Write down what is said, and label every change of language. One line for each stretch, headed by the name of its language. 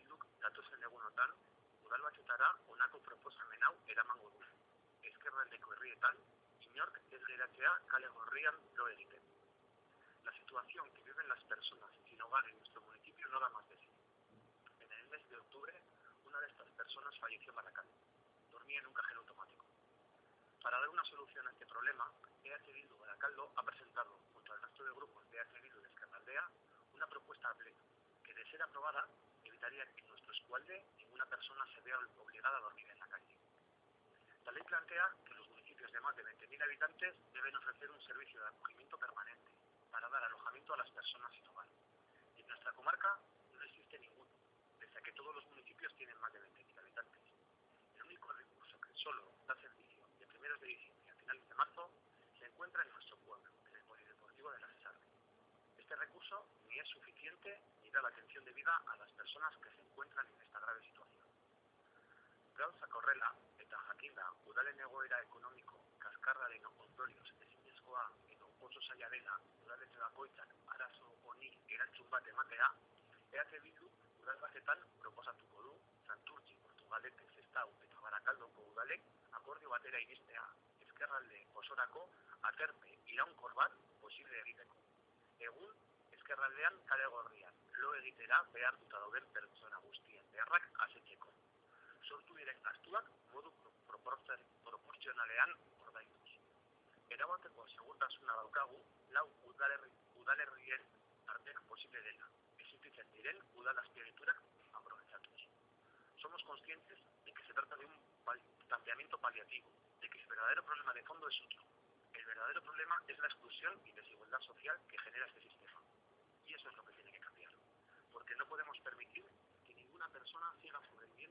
Basque: batzutan, udal batzutara honako proposamen hau eramango du. Ezkerraldeko herrietan, inork ez geratzea kale gorrian lo egiten.
Spanish: La situación que viven las personas sin hogar en nuestro municipio no da más de sí. En el mes de octubre, una de estas personas falleció en Baracaldo. Dormía en un cajero automático. Para dar una solución a este problema, EH Bildu Baracaldo ha presentado, junto al resto de grupos de EH Bildu de Ezkerraldea, una propuesta a pleno, que de ser aprobada, evitaría que en nuestro eskualde ninguna persona se vea obligada a dormir en la calle. La ley plantea que los municipios de más de 20.000 habitantes deben ofrecer un servicio de acogimiento permanente para dar alojamiento a las personas sin hogar. Y en nuestra comarca no existe ninguno, pese a que todos los municipios tienen más de 20.000 habitantes. El único recurso que solo da servicio de primeros de diciembre a finales de marzo se encuentra en nuestro pueblo, en el polideportivo de la Cesarme. Este recurso ni es suficiente ni da la atención debida a las personas que se encuentran en esta grave situación.
Basque: Gauzak horrela eta jakinda udalen egoera ekonomiko kaskarraren ondorioz ezinezkoa edo oso zaila dela udaletxe bakoitzak arazo honi erantzun bat ematea, EH Bildu udalbatetan proposatuko du Santurtzi, Portugalete, Sestao eta Barakaldoko udalek akordio batera iristea Ezkerralde osorako aterpe iraunkor bat posible egiteko. Egun, Ezkerraldean kale gorrian lo egitera behartuta dauden pertsona guztien beharrak asetzeko. Sortu diren gastuak modu proportzionalean ordainduz. Erabateko segurtasuna daukagu, lau udalerrien artean posible dela, existitzen diren udal azpiegiturak aprobetxatuz.
Spanish: Somos conscientes de que se trata de un planteamiento paliativo, de que el verdadero problema de fondo es otro. El verdadero problema es la exclusión y desigualdad social que genera este sistema. Y eso es lo que tiene que cambiar. Porque no podemos permitir que ninguna persona siga sobre